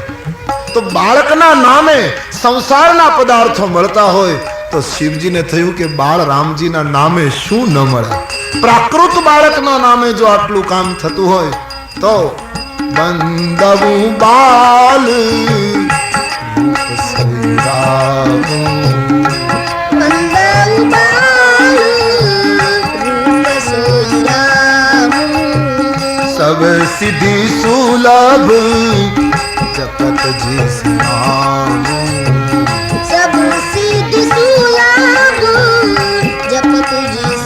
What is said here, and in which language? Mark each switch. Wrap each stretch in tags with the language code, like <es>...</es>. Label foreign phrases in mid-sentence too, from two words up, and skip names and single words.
<gu>તો બાળકના નામે સંસારના પદાર્થો મળતા હોય તો શિવજીને થયું કે બાળ રામજીના નામે શું ન મળે. પ્રાકૃત બાળકના નામે જો આટલું કામ થતું હોય તો બંદવું બાલ રૂપ સૈરાવું.</gu> <awa>सब सिद्धि सुलभ जपत जिस नाम. सब सिद्धि सुलभ जपत जिस</awa>